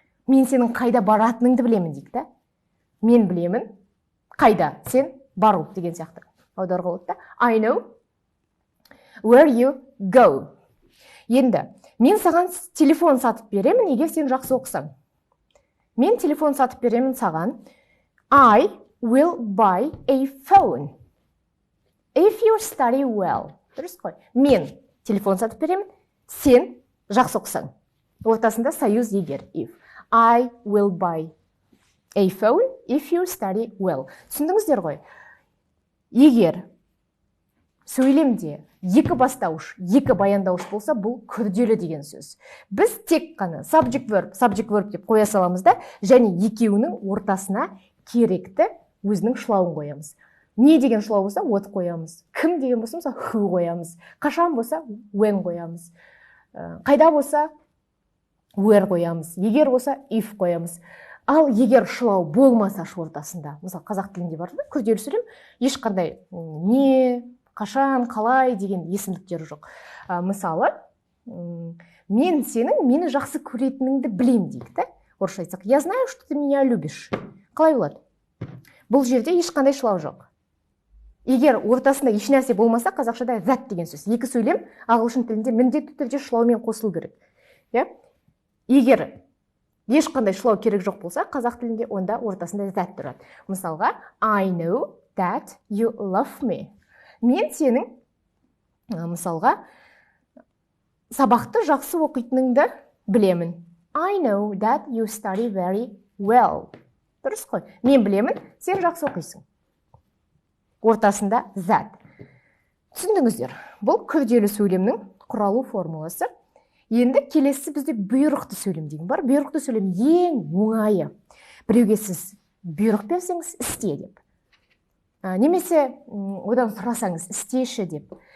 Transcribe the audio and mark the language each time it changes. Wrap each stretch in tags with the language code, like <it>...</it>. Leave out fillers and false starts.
<kk>Мен сенің қайда баратыныңды білемін дейік та. Мен білемін, қайда сен бару деген сияқты. Аударуға болады да.</kk> <en>I know where you go.</en> <kk>Енді, мен саған телефон сатып беремін, егер сен жақсы оқысаң. Мен телефон сатып беремін саған.</kk> <en>I will buy a phone if you study well.</en> <kk>Дұрыс қой. Мен телефон сатып беремін, сен жақсы оқысаң. Ортасында союз егер. If.</kk> <en>I will buy a phone if you study well.</en> <kk>Түсіндіңіздер ғой? Егер сөйлемде екі бастауыш, екі баяндауыш болса, бұл күрделі деген сөз. Біз тек қана subject verb деп қоя саламыз да, және екеуінің ортасына керекті өзінің шылауын қоямыз. Не деген шылау болса, what қоямыз. Кім деген болса, who қоямыз. Қашан болса, when қоямыз. Қайда болса, where қоямыз. Егер болса, if қоямыз. Ал егер шылау болмаса ортасында, мысалы қазақ тілінде бар да, күрделі сөйлем, ешқандай не, қашан, қалай деген есімдіктері жоқ. Мысалы, мен сенің мені жақсы көретініңді білем дейді да. Орысша айтсақ,</kk> <ru>я знаю, что ты меня любишь.</ru> <kk>Қалай болады? Бұл жерде ешқандай шылау жоқ. Егер ортасында ешнәрсе болмаса, қазақшада that деген сөз. Екі сөйлем ағылшын тілінде міндетті түрде шылаумен қосылу керек. Егер ешқандай шылау керек жоқ болса, қазақ тілінде онда ортасында that тұрады. Мысалға,</kk> <en>I know that you love me.</en> <kk>Мен сенің, мысалға, сабақты жақсы оқитыныңды білемін.</kk> <en>I know that you study very well.</en> <kk>Дұрыс қой. Мен білемін, сен жақсы оқисың. Ортасында that. Түсіндіңіздер, бұл күрделі сөйлемнің құралу формуласы. Енді келесі бізде бұйрықты сөйлем деген бар. Бұйрықты сөйлем ең оңайы. Біреуге сіз бұйрық берсеңіз, істе деп. Немесе одан сұрасаңыз, істеші деп.</kk>